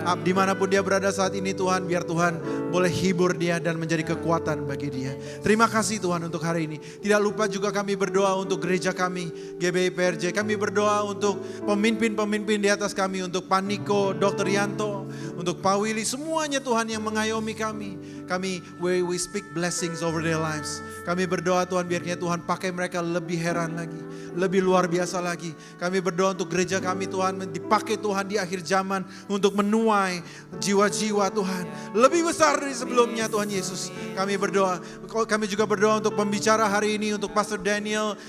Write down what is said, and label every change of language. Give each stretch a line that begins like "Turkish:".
Indonesian: Dimanapun dia berada saat ini Tuhan, biar Tuhan boleh hibur dia dan menjadi kekuatan bagi dia. Terima kasih Tuhan untuk hari ini. Tidak lupa juga kami berdoa untuk gereja kami, GBI PRJ. Kami berdoa untuk pemimpin-pemimpin di atas kami, untuk Pak Niko, Dr. Yanto, untuk Pak Willy, semuanya Tuhan yang mengayomi kami.
English: We speak blessings over their lives.
Indonesian: Kami berdoa Tuhan, biarnya Tuhan pakai mereka lebih heran lagi, lebih luar biasa lagi. Kami berdoa untuk gereja kami Tuhan, dipakai Tuhan di akhir zaman untuk menuai jiwa-jiwa Tuhan lebih besar dari sebelumnya Tuhan Yesus. Kami berdoa, kami juga berdoa untuk pembicara hari ini, untuk Pastor Daniel.